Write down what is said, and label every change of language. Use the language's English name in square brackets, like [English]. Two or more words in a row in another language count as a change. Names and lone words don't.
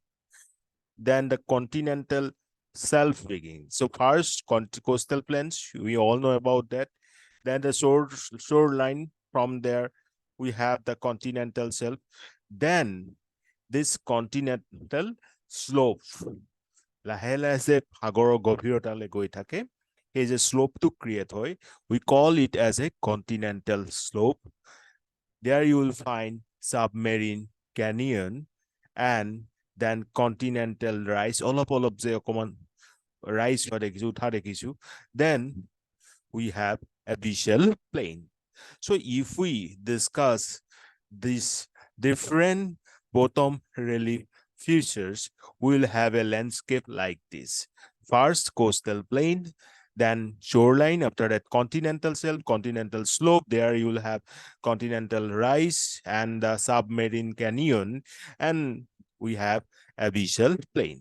[English] Then the continental shelf rigging. So first, coastal plains, we all know about that. Then the shoreline, from there, we have the continental shelf. Then this continental slope, [Assamese] লাহে লাহে যে সাগৰৰ গভীৰতালৈ গৈ থাকে, সেই যে শ্লোপটো ক্ৰিয়েট হয়, [English] we call it as a continental slope. There you will find submarine canyon and then continental rise, [Assamese] অলপ যে অকমান rise হোৱা দেখিছো, উঠা দেখিছো. [English] Then we have abyssal plain. So if we discuss these different bottom relief features, we'll have a landscape like this. First, coastal plain, then shoreline, after that continental shelf, continental slope, there you will have continental rise and the submarine canyon, and we have abyssal plain.